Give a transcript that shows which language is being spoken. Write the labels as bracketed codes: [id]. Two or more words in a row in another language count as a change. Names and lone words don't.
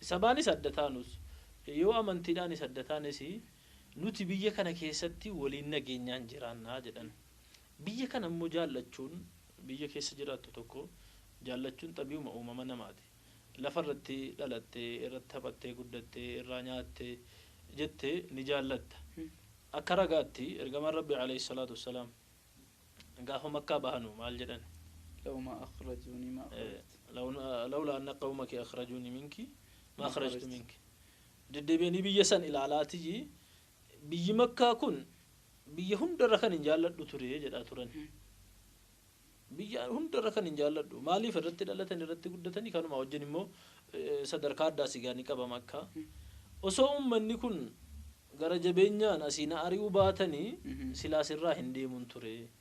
[om] sabaanis adda taanus yoo amantiidhaanis adda taanes nuti biyya kana keessatti waliin nageenyaan jiraannaa jedhan biyya kana immoo jaallachuun biyya keessa jiraattu tokko jaallachuun xabi'uma uumama namaati lafarratti dhalattee irratti taphattee guddattee irraa nyaattee jettee ni jaallatta akka ragaatti ergamaan rabbi [ar] عليه الصلاة والسلام [om] gaafa makkaa bahanu maal jedhan [ar] لوما أخرجوني ما أخرجت لولا أن قومك أخرجوني منك ما خرجت منك [om] deddeebi'anii biyya san ilaalaatiji biyyi makkaa kun biyya hundarra kan hin jaalladhu ture jedhaa turan biyya hundarra kan hin jaalladhu maaliif irratti dhalatan irratti guddatanii kanuma wajjin immoo sadarkaa addaa sigaanii qaba makkaa osoo ummanni kun gara jabeenyaan asiina ari'uu baatanii silaas irraa hin deemun ture